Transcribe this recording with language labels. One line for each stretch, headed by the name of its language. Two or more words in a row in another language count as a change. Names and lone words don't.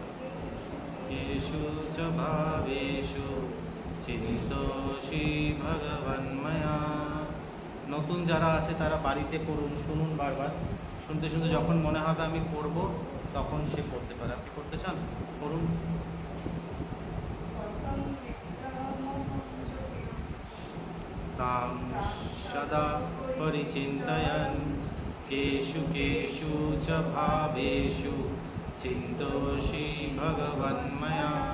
Sanskrit: কেষু চ ভাবেষু চিন্তোষি ভগবন্ময়া।
Bangla: নতুন যারা আছে তারা বাড়িতে পড়ুন, শুনুন বারবার, শুনতে শুনতে যখন মনে হবে আমি পড়ব, তখন সে পড়তে পারে। আপনি পড়তে চান, পড়ুন।
Sanskrit: স্তাং সদা পরিচিন্তয়ন কেষু কেষু চ ভাবেষু চিন্তোষি ভগবন্ময়া।